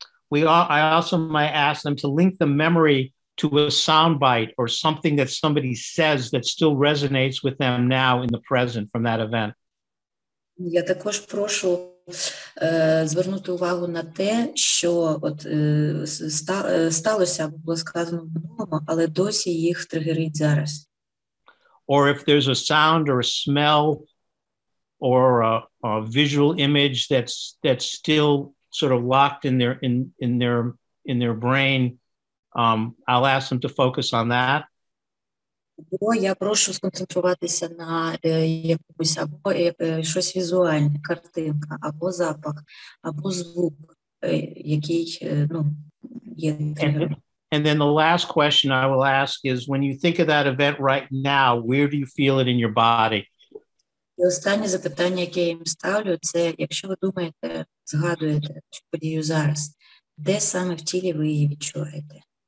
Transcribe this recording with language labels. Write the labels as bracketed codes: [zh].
[en] I also might ask them to link the memory to a soundbite or something that somebody says that still resonates with them now in the present from that event. [uk] Я також прошу звернути увагу на те, що от сталося або було сказано в минулому, але досі їх тригерить зараз. [en] Or if there's a sound or a smell or a visual image that's still sort of locked in their brain, I'll ask them to focus on that. [uk] Або я прошу сконцентруватися на якомусь або щось візуальне, картинка, або запах, або звук, який є тригером. [en] And then the last question I will ask is, when you think of that event right now, where do you feel it in your body? [uk] І останнє запитання, яке я їм ставлю, це, якщо ви думаєте, згадуєте цю подію зараз, де саме в тілі ви її відчуваєте?